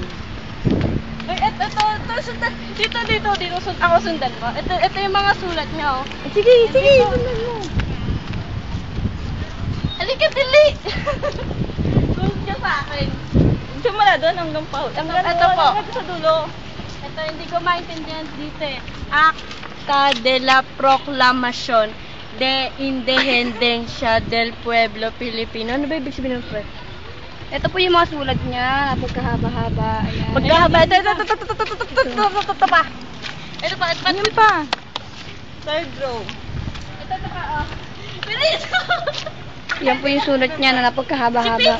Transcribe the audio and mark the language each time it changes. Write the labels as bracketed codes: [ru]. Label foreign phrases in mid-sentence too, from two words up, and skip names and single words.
[tl] Ay, ito, dito, ako sundan mo. Ito yung mga sulat niya, oh. Sige, sundan mo. Halika, dili! Sunod ka sa akin. Simula doon hanggang pa. Ito po. Hanggang sa dulo. Ito, hindi ko maintindihan dito eh. [es] Acta de la Proclamación de Independencia del Pueblo Filipino. [tl] Ano ba ibig sabihin ng pueblo? Ito po yung mga sulat niya, pagkahaba-haba. Ayan. Pagkahaba. Ito pa. Ito pa, Yan pa. [en] Third row. [tl] Ito pa, oh. Pero ito. Yan po yung sulat niya na napagkahaba-haba.